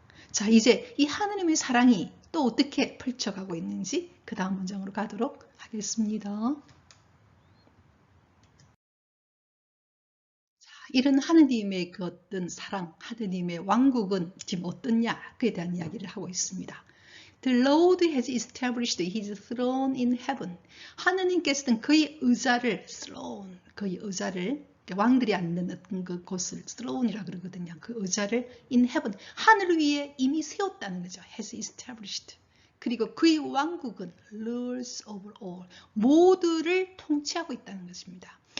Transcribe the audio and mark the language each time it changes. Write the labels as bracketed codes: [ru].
[ko] 자, 이제 이 하나님의 사랑이 또 어떻게 펼쳐가고 있는지 그 다음 문장으로 가도록 하겠습니다. 자, 이런 하느님의 그 어떤 사랑, 하느님의 왕국은 지금 어떻냐, 그에 대한 이야기를 하고 있습니다. [en] The Lord has established his throne in heaven. [ko] 하느님께서는 그의 의자를, throne, 그의 의자를, 왕들이 앉는 어떤 그 곳을 throne이라 그러거든요. 그 의자를 [en] in heaven, [ko] 하늘 위에 이미 세웠다는 거죠. [en] has established. [ko] 그리고 그의 왕국은 [en] rules over all, [ko] 모두를 통치하고 있다는 것입니다.